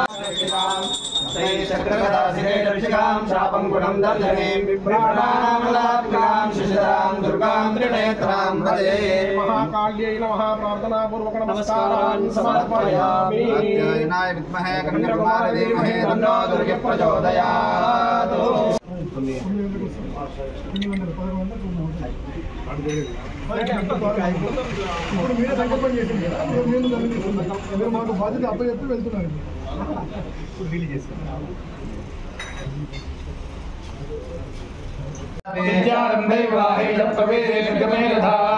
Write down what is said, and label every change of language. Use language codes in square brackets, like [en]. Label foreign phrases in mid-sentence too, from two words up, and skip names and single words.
[sa] चक्रगदासिरेषिकां शापं गुणं दर्शनीं विप्राणामलात्मिकां शिशिरां दुर्गां त्रिनेत्रां भजे. महाकाल्यै नमः. प्रार्थनापूर्वक नमस्कारान् समर्पयामि. कात्यायनाय विद्महे कन्याकुमारी धीमहि तन्नो दुर्गे प्रचोदयात्. [te] ఇప్పుడు మీరే సంకల్పం చేసింది కదా, మీరు మాకు బాధ్యత అప్పచెప్పి వెళ్తున్నారు. రిలీజ్ చేసుకున్నాం. [sa] విద్యారంభే వివాహే ప్రవేశే గమే యథా